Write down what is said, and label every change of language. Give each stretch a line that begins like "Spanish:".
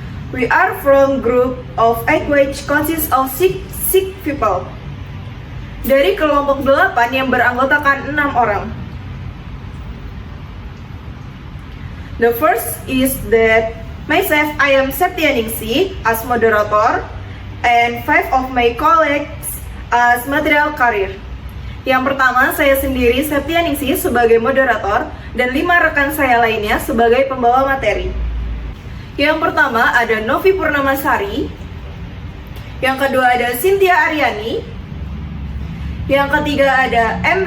English: We are from group of 8 which consists of 6 people.
Indonesian: Dari kelompok 8 yang beranggotakan 6 orang.
English: The first is that myself, I am Septianingsih as moderator and 5 of my colleagues as material carrier.
Indonesian: Yang pertama, saya sendiri Septianingsih sebagai moderator dan 5 rekan saya lainnya sebagai pembawa materi. Yang pertama ada Novi Purnamasari, yang kedua ada Cynthia Aryani, yang ketiga ada M.